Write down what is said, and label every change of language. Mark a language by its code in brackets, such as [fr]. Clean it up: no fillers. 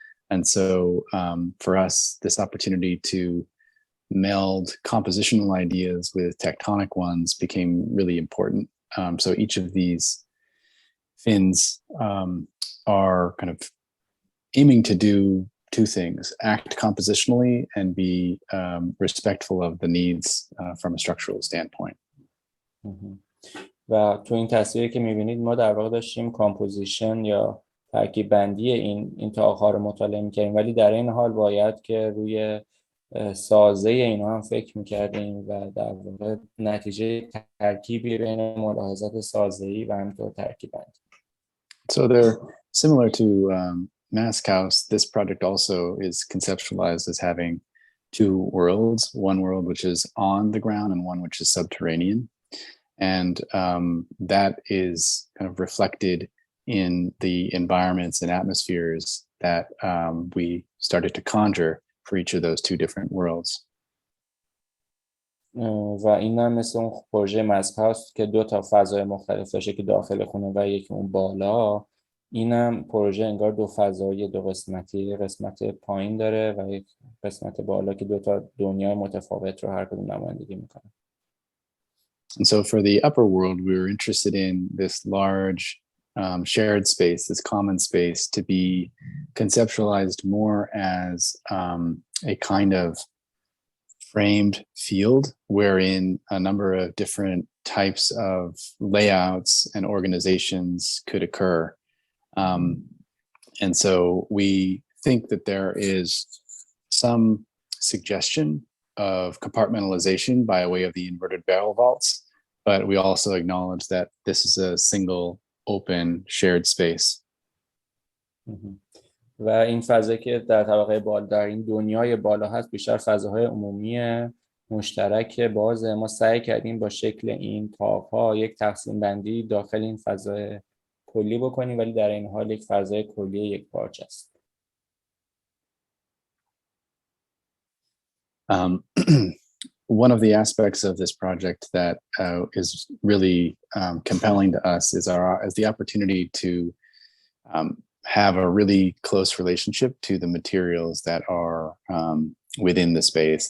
[en] And so for us, this opportunity to meld compositional ideas with tectonic ones became really important. So each of these fins are kind of aiming to do two things: act compositionally and be respectful of the needs from a structural standpoint. [fa] و تو این تصویری که می‌بینید ما در واقع داشتیم کامپوزیشن یا ترکیب بندی این طاق‌ها رو مطالعه می‌کردیم، ولی در این حال باید که روی سازه اینا هم فکر می‌کردیم و در واقع نتیجه ترکیبی بین ملاحظات سازه‌ای و همینطور ترکیب بندی. [en] So they're similar to Mask House. This project also is conceptualized as having two worlds, one world which is on the ground and one which is subterranean. And that is kind of reflected in the environments and atmospheres that we started to conjure for each of those two different worlds. [fa] و این هم مثل اون پروژه ماسک هاست که دو تا فضای مختلف داشته که داخل خونه و یکی اون بالا. اینم پروژه انگار دو فضای دو قسمتی، قسمت پایین داره و یک قسمت بالا که دو تا دنیای متفاوت رو هر کدوم نمایندگی میکنه. [en] And so for the upper world, we were interested in this large shared space, this common space, to be conceptualized more as a kind of framed field wherein a number of different types of layouts and organizations could occur. And so we think that there is some suggestion of compartmentalization by way of the inverted barrel vaults, but we also acknowledge that this is a single open shared space. [fa] و این فضا که در طبقه بالا در این دنیای بالا هست بیشتر فضاهای عمومی مشترک باز. ما سعی کردیم با شکل این طاق‌ها یک تقسیم بندی داخل این فضای کلی بکنیم، ولی در این حال یک فضای کلی یک پارچه است. [en] One of the aspects of this project that is really compelling to us is the opportunity to have a really close relationship to the materials that are within the space.